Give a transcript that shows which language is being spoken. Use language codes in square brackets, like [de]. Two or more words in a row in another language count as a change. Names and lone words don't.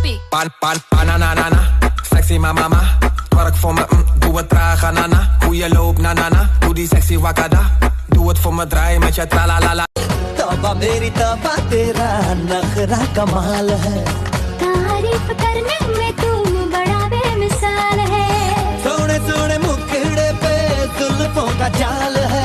[nl] Banana, [en] sexy mama, [nl] werk voor me, doe het traag, nana. Hoe je loopt, nana, doe die sexy wakada. Doe het voor me, draai met je tralalala. [hi] तौबा मेरी तौबा तेरा नखरा कमाल है तारीफ करने में तुम बड़ा बेमिसाल है सोने सोने मुखड़े पे जुल्फों का जाल है